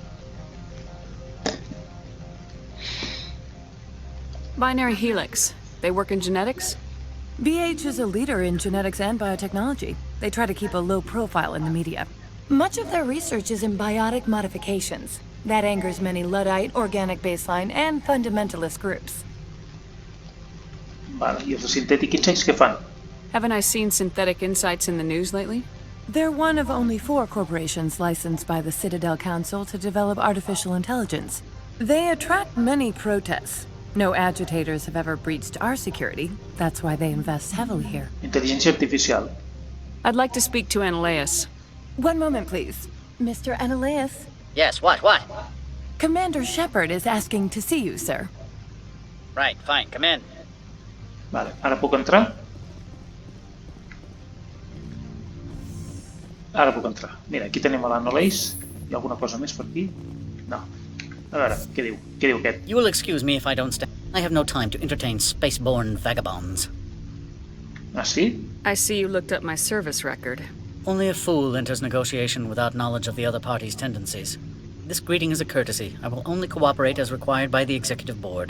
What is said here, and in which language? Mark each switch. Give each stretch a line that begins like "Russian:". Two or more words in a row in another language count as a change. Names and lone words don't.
English: Binary Helix. They work in genetics? BH is a leader in genetics and biotechnology. They try to keep a low profile in the media. Much of their research is in biotic modifications. That angers many Luddite, organic baseline, and fundamentalist groups.
Catalan: Vale, i els de Synthetic Insights què fan?
English: Haven't I seen Synthetic Insights in the news lately? They're one of only 4 corporations licensed by the Citadel Council to develop artificial intelligence. They attract many protests. No agitators have ever breached our security. That's why they invest heavily here.
Catalan: Intel·ligència artificial.
English: I'd like to speak to Anoleis. One moment, please. Mr. Anoleis? Yes, what? Commander Shepard is asking to see you, sir. Right, fine, come in.
Catalan: Vale, ara puc entrar? Ara puc entrar. Mira, aquí tenim l'Anoleis. Hi ha alguna cosa més per aquí? No. A veure, què diu? Què diu aquest?
English: You will excuse me if I don't stay. I have no time to entertain spaceborne vagabonds.
Catalan: Ah, sí?
English: I see you looked up my service record. Only a fool enters negotiation without knowledge of the other party's tendencies. This greeting is a courtesy. I will only cooperate as required by the executive board.